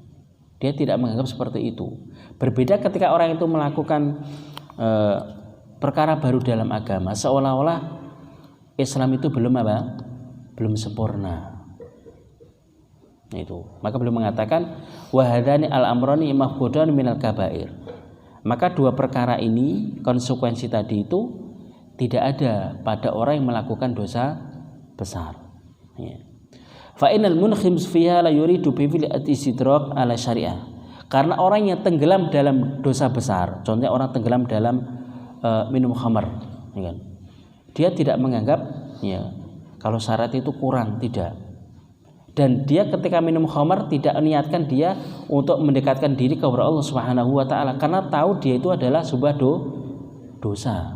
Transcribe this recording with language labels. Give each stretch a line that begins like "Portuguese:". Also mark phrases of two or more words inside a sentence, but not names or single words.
Indonesian: Dia tidak menganggap seperti itu. Berbeda ketika orang itu melakukan perkara baru dalam agama, seolah-olah Islam itu belum sempurna. Itu. Maka beliau mengatakan
Arabic: وهذان الأمران مفقودان من الكبائر.
Indonesian: Maka dua perkara ini, konsekuensi tadi itu tidak ada pada orang yang melakukan dosa besar. Ya.
Arabic: فإن المنهمك فيها لا يريد ب فعل الاستدراك على الشريعة.
Indonesian: Karena orang yang tenggelam dalam dosa besar, contohnya orang tenggelam dalam minum khamar, ya kan? Dia tidak menganggap ya kalau syarat itu kurang, tidak. Dan dia ketika minum khamar tidak niatkan dia untuk mendekatkan diri kepada Allah
Arabic: سبحانه وتعالى,
Indonesian: karena tahu dia itu adalah sebuah dosa.